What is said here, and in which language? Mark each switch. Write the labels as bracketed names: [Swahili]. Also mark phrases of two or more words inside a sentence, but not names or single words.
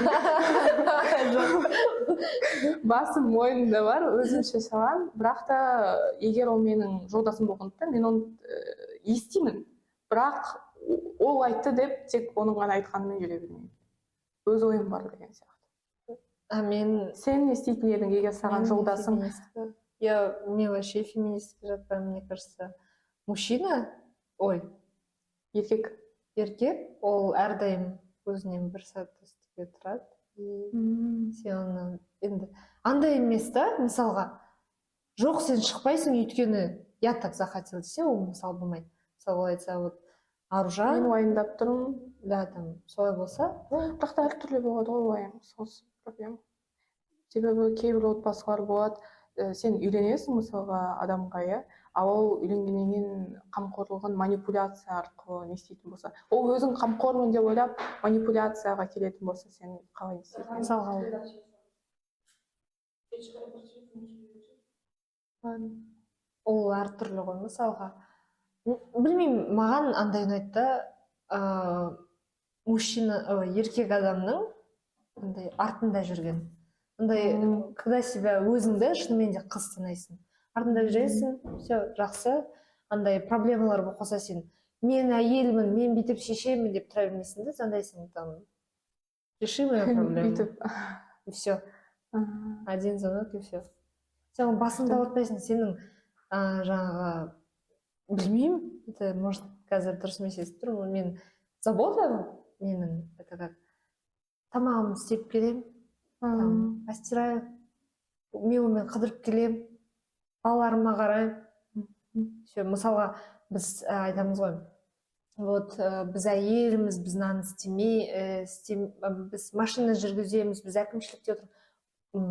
[Kazakh] Басым мойнымда бар, өзім шеше аламын, бірақ та егер ол менің жолдасым болғандықтан мен оны естимін, бірақ ол айтты деп тек оның ғана айтқанымен жүре бермеймін. Өз ойым бар деген сияқты. Сен не істейтін едің, егер саған жолдасым? Мен вообще феминистке жатпаймын, [Russian] мне кажется. [Kazakh] Мужчина, еркек, ол әрдайым өзінен бір сәт үстіге тұрады. Сен оны енді андай емес та, мысалға жоқ сен шықпайсың өйткені [Russian] я так захотел [Kazakh] десе, ол мысалы болмайды. Мысалы айтса вот Аружан мен уайымдап тұрмын, да там солай болса, бірақ та әртүрлі болады ғой уайым, сол проблема. Себебі кейбір отбасылар болады, сен үйленесің мысалға адамға, иә, ал ол үйленгеннен кейін қамқорлығын манипуляция арқылы не істейтін болса, ол өзің қамқормын деп ойлап манипуляцияға келетін болса, сен қалай істейсің? Мысалға ол әртүрлі ғой. Мысалға білмеймін, маған андай ұнайды да, еркек адамның артында жүрген. [Russian] Когда себя [Kazakh] өзіңді шынымен де қыз санайсың, артында жүресің, все жақсы, андай проблемалар болып қалса сен мен әйелмін, мен бүйтіп шешемін деп тұра бермейсің да, сандайсың [Russian] там реши мою проблему и все, один звонок и все. [Kazakh] Сен басыңды ауыртпайсың, сенің жаңағы білмеймін, [Russian] это может [Kazakh] қазір дұрыс емес естіп тұрмын, мен забота менің, [Russian] это как [Kazakh] тамағымды істеп келемін, постираю, мен қыдырып келемін, балаларыма қараймын. Все, мысалға біз айтамыз ғой, вот біз әйеліміз, біз наны істемей, біз машина жүргіземіз, біз әкімшілікте отырмыз.